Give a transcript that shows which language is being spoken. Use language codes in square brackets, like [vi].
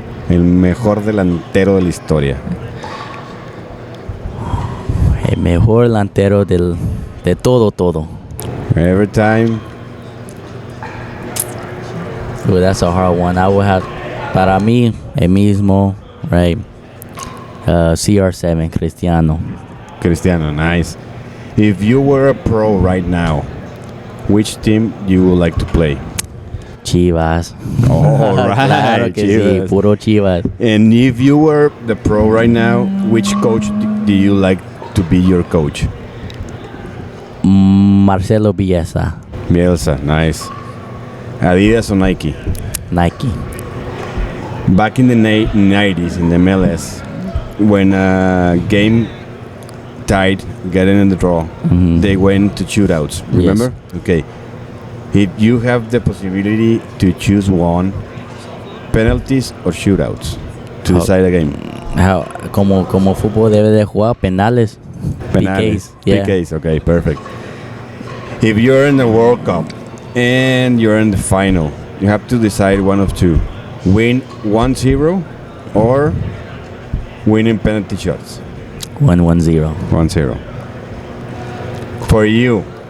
[es] El mejor delantero de la historia. El mejor delantero de todo. [en] Every time. That's a hard one. I would have, [es] para mí, el mismo, [en] right? CR7, Cristiano, nice. If you were a pro right now, which team you would like to play? Chivas. All right. [es] Claro que Chivas. Sí, puro Chivas. [en] And if you were the pro right now, which coach do you like to be your coach? Marcelo Bielsa. Bielsa, nice. Adidas or Nike? Nike. Back in the 90s in the MLS, when a game tied, getting in the draw, they went to shootouts. Remember? Yes. Okay. If you have the possibility to choose one, penalties or shootouts to decide a game? [es] Como fútbol debe de jugar penales. Penales. [en] PKs. Yeah. PKs, okay, perfect. If you're in the World Cup and you're in the final, you have to decide one of two. Win 1-0 or win in penalty shots. 1-0. 1-0. For you,